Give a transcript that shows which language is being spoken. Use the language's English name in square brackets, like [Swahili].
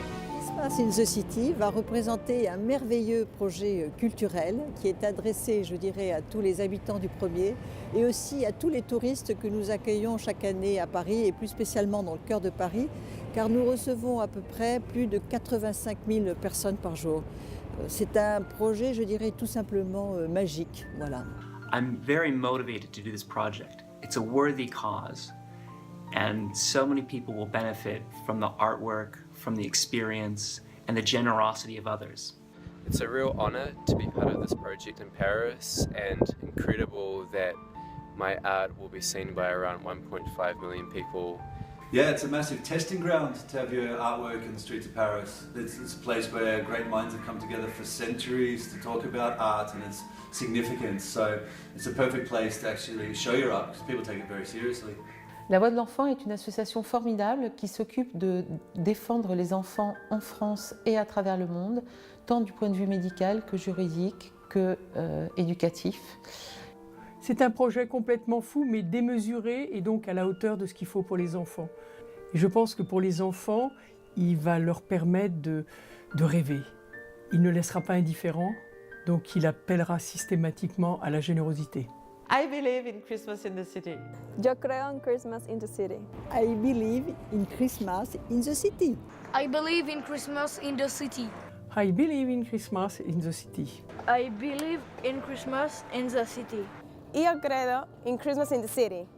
[French] Christmas in the City va représenter un merveilleux projet culturel qui est adressé, je dirais, à tous les habitants du premier et aussi à tous les touristes que nous accueillons chaque année à Paris et plus spécialement dans le cœur de Paris, car nous recevons à peu près plus de 85 000 personnes par jour. C'est un projet, je dirais, tout simplement magique. Voilà. [English] I'm very motivated to do this project. It's a worthy cause. And so many people will benefit from the artwork, from the experience, and the generosity of others. It's a real honor to be part of this project in Paris, and incredible that my art will be seen by around 1.5 million people. Yeah, it's a massive testing ground to have your artwork in the streets of Paris. It's a place where great minds have come together for centuries to talk about art and its significance. So it's a perfect place to actually show your art because people take it very seriously. [French] La Voix de l'Enfant est une association formidable qui s'occupe de défendre les enfants en France et à travers le monde, tant du point de vue médical que juridique que éducatif. C'est un projet complètement fou, mais démesuré et donc à la hauteur de ce qu'il faut pour les enfants. Et je pense que pour les enfants, il va leur permettre de rêver. Il ne laissera pas indifférents, donc il appellera systématiquement à la générosité. [English] I believe in Christmas in the city. [Spanish] Yo creo en Christmas in the city. [English] I believe in Christmas in the city. I believe in Christmas in the city. I believe in Christmas in the city. I believe in Christmas in the city. [Spanish] Yo credo in Christmas in the city.